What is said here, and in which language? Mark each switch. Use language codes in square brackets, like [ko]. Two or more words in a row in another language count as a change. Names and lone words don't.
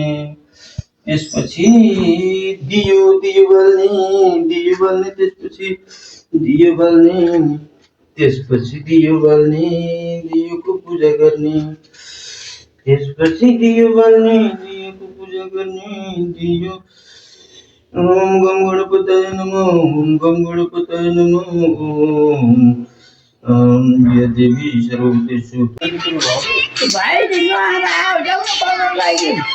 [ne] त्यसपछि दियो दियो बाल्ने त्यसपछि दियो बाल्ने दियोको पूजा गर्ने। त्यसपछि दियो बाल्ने दियोको पूजा गर्ने। [sa] दियो ओम गम गणपतये नमः ओम गम गणपतये नमः ओम या देवी सर्वभूतेषु। [ne] भाइ दिनु आमा जाऊ न पढ्न लागि।